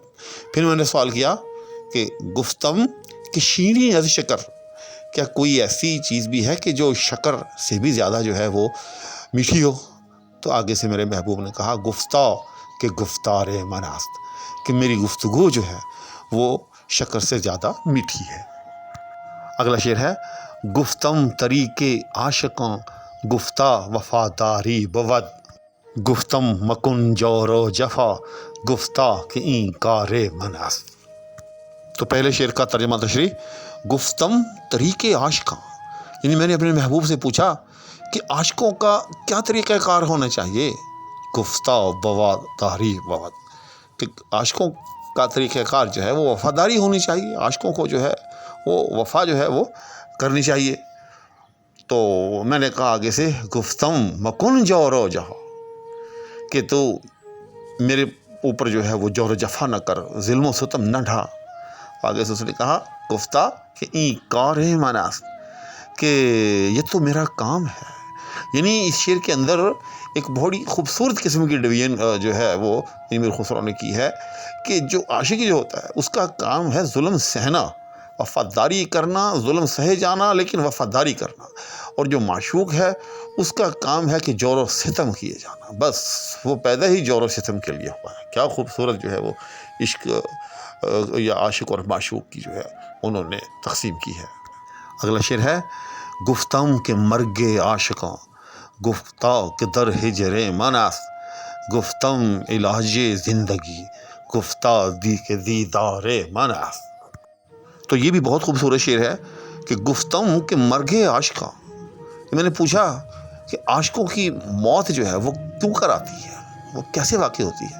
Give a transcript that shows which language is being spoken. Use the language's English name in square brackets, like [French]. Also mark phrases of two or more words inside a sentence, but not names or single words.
[Urdu] پھر میں نے سوال کیا کہ [Persian] گفتم کہ شیریں از شکر، [Urdu] کیا کوئی ایسی چیز بھی ہے کہ جو شکر سے بھی زیادہ جو ہے وہ میٹھی ہو؟ تو آگے سے میرے محبوب نے کہا [Persian] گفتہ کہ گفتار مناست، [Urdu] کہ میری گفتگو جو ہے وہ شکر سے زیادہ میٹھی ہے۔ اگلا شعر ہے: [Persian] گفتم طریق عاشقاں گفتہ وفاداری بود، گفتم مکن جور و جفا گفتہ کہ این کار مناست۔ [Urdu] تو پہلے شعر کا ترجمہ تشریح: [Persian] گفتم طریق عاشقاں، [Urdu] یعنی میں نے اپنے محبوب سے پوچھا کہ عاشقوں کا کیا طریقہ کار ہونا چاہیے؟ [Persian] گفتہ وفاداری بود، [Urdu] کہ عاشقوں کا طریقہ کار جو ہے وہ وفاداری ہونی چاہیے، عاشقوں کو جو ہے وہ وفا جو ہے وہ کرنی چاہیے۔ تو میں نے کہا آگے سے [Persian] گفتم مکن جور و جفا، [Urdu] کہ تو میرے اوپر جو ہے وہ جور و جفا نہ کر، ظلم و ستم نہ ڈھا۔ آگے سے اس نے کہا [Persian] گفتہ کہ این کار مناست، [Urdu] کہ یہ تو میرا کام ہے۔ یعنی اس شعر کے اندر ایک بہت خوبصورت قسم کی ڈویژن جو ہے وہ امیر خسرو نے کی ہے، کہ جو عاشقی جو ہوتا ہے اس کا کام ہے ظلم سہنا، وفاداری کرنا، ظلم سہے جانا لیکن وفاداری کرنا، اور جو معشوق ہے اس کا کام ہے کہ جور و ستم کیے جانا، بس وہ پیدا ہی جور و ستم کے لیے ہوا ہے۔ کیا خوبصورت جو ہے وہ عشق یا عاشق اور معشوق کی جو ہے انہوں نے تقسیم کی ہے۔ اگلا شعر ہے: [Persian] گفتم کے مرگ عاشقاں گفتہ کہ در ہجر مناس، گفتم علاج زندگی گفتہ دی کے دیدار مناس۔ [Urdu] تو یہ بھی بہت خوبصورت شعر ہے کہ [Persian] گفتم کہ مرگ عاشقاں، [Urdu] میں نے پوچھا کہ عاشقوں کی موت جو ہے وہ کیوں کر آتی ہے، وہ کیسے واقع ہوتی ہے؟